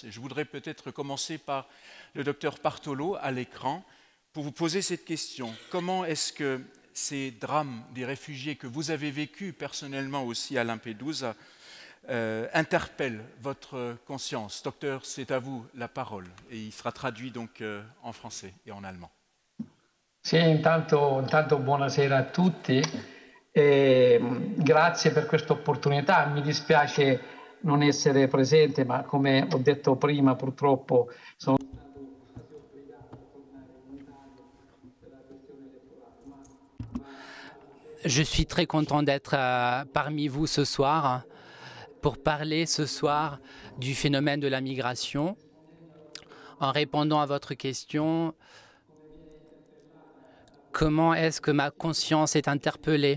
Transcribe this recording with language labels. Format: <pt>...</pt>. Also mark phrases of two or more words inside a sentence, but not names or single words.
<fr>Et je voudrais peut-être commencer par le docteur Bartolo à l'écran pour vous poser cette question. Comment est-ce que ces drames des réfugiés que vous avez vécus personnellement aussi à Lampedusa interpelle votre conscience. Docteur, c'est à vous la parole. Et il sera traduit donc en français et en allemand.</fr> <it>Sì, intanto buonasera a tutti e grazie per questa opportunità. Mi dispiace non essere presente, ma come ho detto prima, purtroppo sono</it> <fr>Je suis très content d'être parmi vous ce soir pour parler ce soir du phénomène de la migration. En répondant à votre question, comment est-ce que ma conscience est interpellée?</fr>